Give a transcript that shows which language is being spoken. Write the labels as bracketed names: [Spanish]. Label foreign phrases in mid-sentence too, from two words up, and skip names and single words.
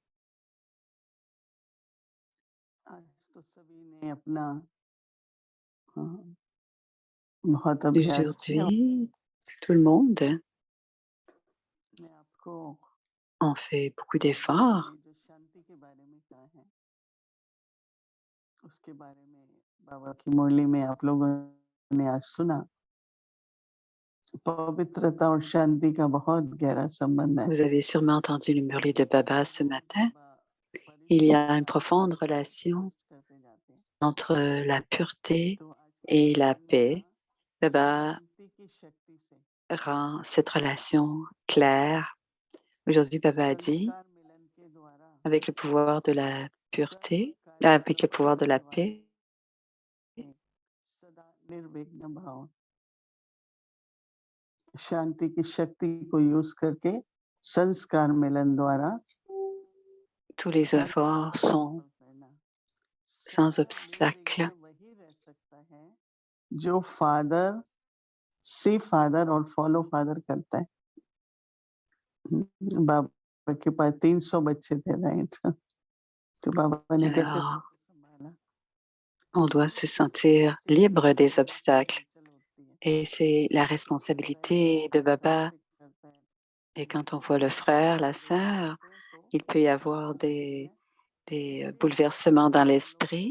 [Hindi] आज तो सभी ने अपना बहुत अभ्यास किया। [French] Aujourd'hui, tout le monde [Hindi] मैं आपको [French] en fait beaucoup [Hindi] बाबा [French] d'efforts. [Hindi] ने जो शांति के बारे में कहा है उसके बारे में बाबा की मुरली में आप लोगों ने आज सुना। पवित्रता और शांति का बहुत गहरा संबंध है। [French] Vous avez sûrement entendu le murli de Baba ce matin. Il y a une profonde relation entre la pureté et la paix. Baba [Hindi] शांति की शक्ति से [French] rend cette relation claire. Aujourd'hui, Baba a dit, [Hindi] संस्कार मिलन के द्वारा [French] avec le pouvoir de la [Hindi] सर्व [French] pureté, [Hindi] कार्य [French] avec le pouvoir de la [Hindi] करने वाले [French] paix, [Hindi] सदा निर्विघ्न भाव शांति की शक्ति को यूज करके संस्कार मिलन द्वारा [French] tous les efforts sont sans [Hindi] सदा [French] obstacle. [Hindi] निर्विघ्न वही रह सकता है जो [English] father see father [Hindi] और [English] follow father [Hindi] करता है। बाबा के पास 300 बच्चे थे, राइट? तो बाबा ने कैसे [French] Alors, [Hindi] संभाला? [French] on doit se sentir libre des obstacles. Et c'est la responsabilité de Baba. Et quand on voit le frère, la sœur, il peut y avoir des bouleversements dans l'esprit.